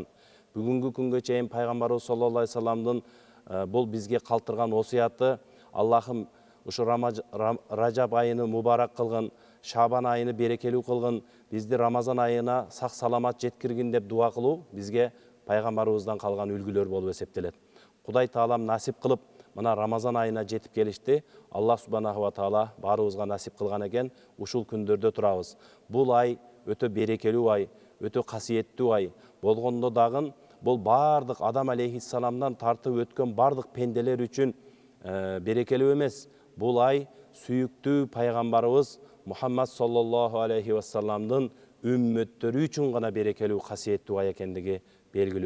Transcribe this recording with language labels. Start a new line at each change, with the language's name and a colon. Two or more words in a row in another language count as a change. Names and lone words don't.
Kyrgyz: Бүгүнкү күнгө чейин пайгамбарыбыз
Arabic: صلى الله عليه وسلم
Kyrgyz: бул бизге калтырган осуяты: Аллахым ушу Ражаб айыны мубарак кылгын, Шабан айыны берекелүү кылгын, бизди Рамазан айына сак саламат жеткиргин деп дуа кылуу бизге пайгамбарыбыздан калган үлгүлөр болуп эсептелет. Кудай Таалам насип кылып, мына Рамазан айына жетип келишти.
Arabic: الله سبحانه وتعالى
Kyrgyz: баарыбызга насип кылган экен. Ушул күндөрдө турабыз. Бул ай өтө берекелүү ай, өтө касиеттүү ай болгондо дагы бул бардык Адам алейхиссаламдан тартып өткөн бардык пенделер үчүн берекелүү эмес. Бул ай сүйүктүү пайгамбарыбыз Мухаммад
Arabic: صلى الله عليه وسلم
Kyrgyz: үммөттөрү үчүн гана берекелүү, касиеттүү ай экендиги белгилүү.